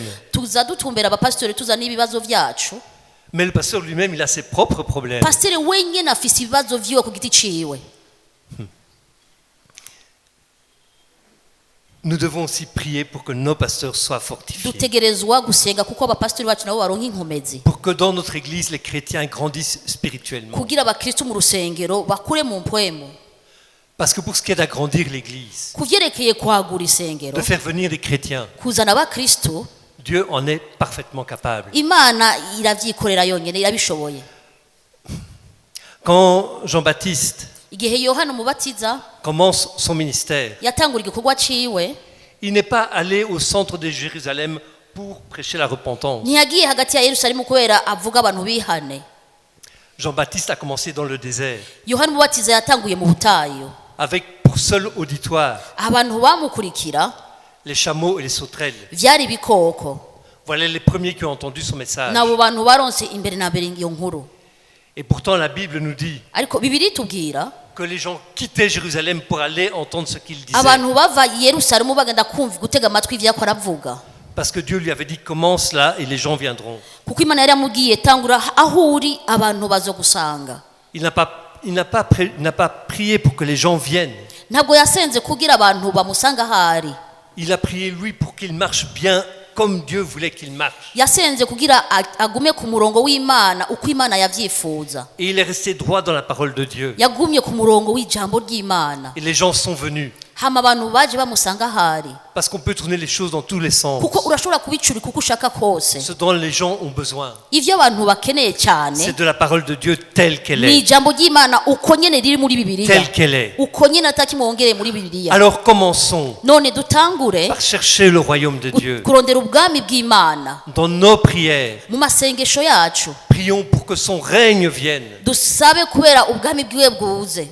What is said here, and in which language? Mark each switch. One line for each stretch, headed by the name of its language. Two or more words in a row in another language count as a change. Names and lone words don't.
Rundi: Tuza dutumbera abapastori tuzana ibibazo vyacu,
French: Mais le pasteur lui-même, il a ses propres problèmes.
Rundi: pastori wenyine afise ibibazo vyiwe ku giti ciwe.
French: Nous devons aussi prier pour que nos pasteurs soient fortifiés.
Rundi: Dutegerezwa gusenga kuko abapastori bacu nabo baronka inkomezi,
French: Pour que dans notre église, les chrétiens grandissent spirituellement.
Rundi: kugira abakristu mu rusengero bakure mu mpwemu.
French: Parce que pour ce qui est d'agrandir l'église,
Rundi: Kuvyerekeye kwagura isengero,
French: de faire venir des chrétiens,
Rundi: kuzana abakristu,
French: Dieu en est parfaitement capable.
Rundi: Imana iravyikorera yonyene, irabishoboye.
French: Quand Jean-Baptiste
Rundi: Igihe Yohana umubatiza
French: commence son ministère,
Rundi: yatangura igikorwa ciwe,
French: il n'est pas allé au centre de Jérusalem pour prêcher la repentance.
Rundi: ntiyagiye hagati ya Yerusalemu kubera avuga abantu bihane.
French: Jean-Baptiste a commencé dans le désert,
Rundi: Yohana umubatiza yatanguye mu butayu,
French: avec pour seul auditoire
Rundi: abantu bamukurikira
French: les chameaux et les sauterelles.
Rundi: vyari ibikoko.
French: Voilà les premiers qui ont entendu son message.
Rundi: Nabo bantu baronse imbere na mbere iyo nkuru.
French: Et pourtant, la Bible nous dit
Rundi: Ariko Bibiliya itubwira
French: que les gens quittaient Jérusalem pour aller entendre ce qu'il disait.
Rundi: abantu bava i yerusalemu bagenda kumva gutega amatwi ibyo yakora avuga
French: Parce que Dieu lui avait dit commence là et les gens viendront.
Rundi: kuko imana yari yamubwiye tangura aho uri abantu bazogusanga
French: Il n'a pas prié pour que les gens viennent.
Rundi: ntabwo yasenze kugira abantu bamusanga ahari
French: Il a prié lui pour qu'il marche bien comme Dieu voulait qu'il marche.
Rundi: yasenze kugira agume ku murongo w'imana uko imana yabyifuza
French: Et il est resté droit dans la parole de Dieu.
Rundi: yagumye ku murongo w'ijambo ry'imana
French: Et les gens sont venus.
Rundi: hama abantu baje bamusanga ahari
French: Parce qu'on peut tourner les choses dans tous les sens.
Rundi: kuko urashobora kubicurika uko ushaka kose
French: Ce dont les gens ont besoin,
Rundi: ivyo abantu bakeneye cyane
French: c'est de la parole de Dieu telle qu'elle
Rundi: ni
French: est.
Rundi: ijambo ry'imana uko nyene riri muri bibiliya
French: Telle qu'elle est.
Rundi: uko nyene atakimwongereye muri bibiliya
French: Alors commençons
Rundi: none dutangure
French: par chercher le royaume de Dieu.
Rundi: kurondera ubwami bw'imana
French: Dans nos prières,
Rundi: mu masengesho yacu
French: prions pour que son règne vienne.
Rundi: dusabe kubera ubwami bwiwe bwuze